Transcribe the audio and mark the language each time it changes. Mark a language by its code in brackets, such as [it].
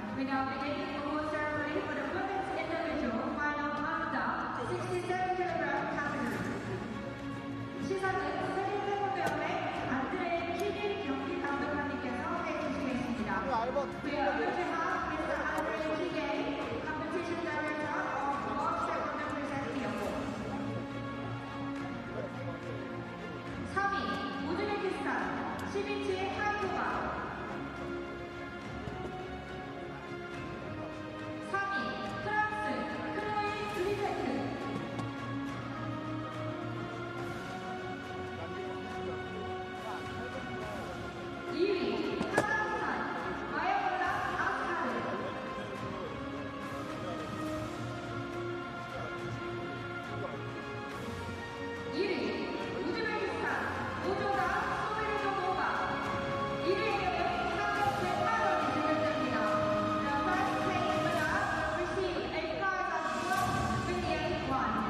[en] now begin the award ceremony for the women's individual final under 67kg category. [ko] 시상은 세계 태권도연맹 안드레 키빌 경기 감독관님께서 해주시겠습니다. [en] We are honored to have Mr. Andre Kibil, Competition Director of World Taekwondo present the award. [ko] 3위 우즈베키스탄 𝗪𝗍 하이토가 3위 프랑스 클로이 그리페트 2위 카자흐스탄 마야몰라 아스카르 1위 우즈베키스탄 모조다 소베르도모가 1위에게는 상금 100만 원이 지급됩니다. [en] The first place winner will receive a prize of 1 million won.